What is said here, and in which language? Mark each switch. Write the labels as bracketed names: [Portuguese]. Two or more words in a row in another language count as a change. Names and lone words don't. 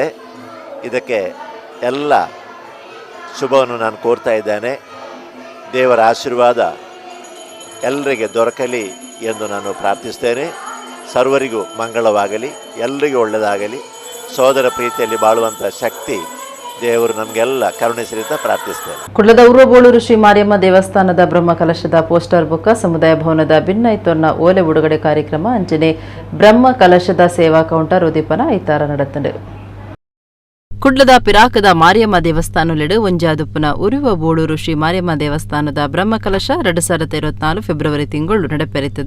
[Kannada] ಇದಕ್ಕೆ ಎಲ್ಲ ಶುಭವನ್ನು ನಾನು ಕೋರ್ತಾ ಇದ್ದೇನೆ. ದೇವರ ಆಶೀರ್ವಾದ ಎಲ್ಲರಿಗೆ ದೊರಕಲಿ ಎಂದು ನಾನು ಪ್ರಾರ್ಥಿಸ್ತೇನೆ. ಸರ್ವರಿಗೂ ಮಂಗಳವಾಗಲಿ, ಎಲ್ಲರಿಗೂ ಒಳ್ಳೆಯದಾಗಲಿ. ಸೋದರ ಪ್ರೀತಿಯಲ್ಲಿ ಬಾಳುವಂಥ ಶಕ್ತಿ ದೇವರು ನಮಗೆಲ್ಲ ಕರುಣಿಸಲಿ ಅಂತ ಪ್ರಾರ್ಥಿಸ್ತೇನೆ. [Tulu] ಕುಡ್ಲದ ಉರ್ವಬೋಳೂರು ಶ್ರೀ ಮಾರಿಯಮ್ಮ ದೇವಸ್ಥಾನದ ಬ್ರಹ್ಮ ಕಲಶದ [English] poster book [Tulu] ಸಮುದಾಯ ಭವನದ ಭಿನ್ನೈತೊನ್ನ ಓಲೆ ಬಿಡುಗಡೆ ಕಾರ್ಯಕ್ರಮ ಅಂಚನೆ ಬ್ರಹ್ಮ ಕಲಶದ ಸೇವಾ ಕೌಂಟರ್ ಉದೀಪನ ಐತಾರ ನಡೆತಂಡೆ. ಕುಡ್ಲದ ಪಿರಾಕದ ಮಾರಿಯಮ್ಮ ದೇವಸ್ಥಾನಲೆಡು ಒಂಜಾದುಪ್ಪನ ಉರುವ ಬೋಳೂರು ಶ್ರೀ ಮಾರಿಯಮ್ಮ ದೇವಸ್ಥಾನದ ಬ್ರಹ್ಮಕಲಶ 2024 ಫೆಬ್ರವರಿ ತಿಂಗಳು ನಡೆಪೆರಿತದು.